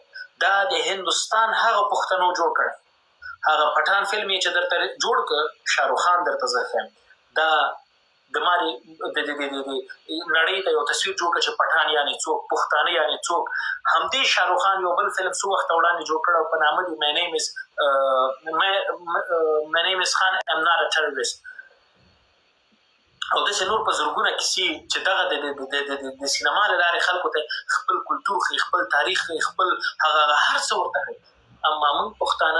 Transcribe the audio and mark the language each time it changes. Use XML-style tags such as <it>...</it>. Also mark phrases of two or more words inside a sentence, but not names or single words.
<ps>دا د هندوستان هغه پښتنو جوړ کړی. هغه پټان فلم یې چې درته جوړ کړ شاهرخ خان درته زه ښیم دا د ماري نړۍ ته یو تصویر جوړ کړ چې پټان یعنې څوک، پښتانه یعنې څوک. همدې شاهرخ خان یو بل فلم څو وخته وړاندې جوړ کړ او په نامه دی</ps> <en>My name is Khan, I'm not a terrorist.</en> <ps>او داسې نور په زرګونه کیسې چې دغه د سینما له لارې خلکو ته خپل کلتور ښیي، خپل تاریخ ښیي، خپل هغه هر څه ورته ښیي. اما موږ پښتانه</ps>